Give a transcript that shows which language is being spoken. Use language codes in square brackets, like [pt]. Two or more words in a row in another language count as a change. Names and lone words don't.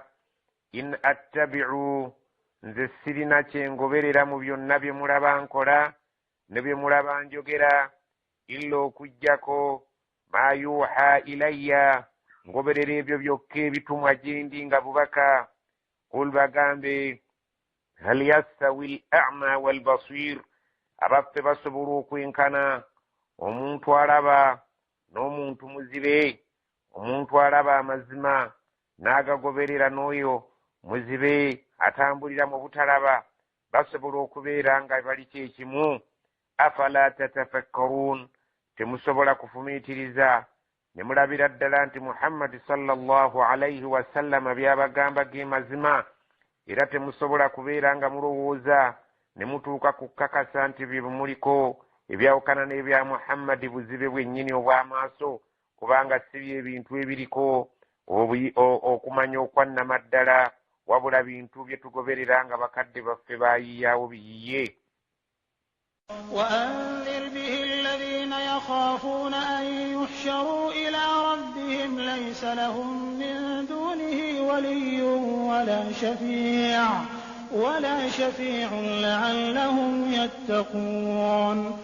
[ar] إن أتبع, [lg] nze sirina kyengoberera mu byonna bye mulaba nkola ne bye mulaba njogera, illa okujjako [ar] ما يوحى إلي, [lg] ngoberera ebyo byokka ebitumwa gye ndi nga bubaka. Qul bagambe, [ar] هل يستوي الأعمى والبصير, [lg] abaffe basobola okwenkana omuntu alaba n'omuntu muzibe? Omuntu alaba amazima n'agagoberera n'oyo muzibe atambulira mu butalaba basobola okubeera nga bali kyekimu? [ar] أفلا تتفكرون, [lg] temusobola kufumiitiriza ne mulabira ddala nti Muhammad [ar] صلى الله عليه وسلم [lg] byabagamba ge mazima, era temusobola kubeera nga mulowooza ne mutuuka ku kkakasa nti bye muliko ebyawukana n'ebya Muhammad buzibe bwennyini obw'amaaso, kubanga si bye bintu ebiriko okumanya okwannama ddala, wabula bintu bye tugoberera nga bakadde baffe baayiyaawo biyiye. [ar] وأنذر به الذين يخافون أن يحشروا إلى ربهم ليس لهم من دونه ولي ولا شفيع لعلهم يتقون.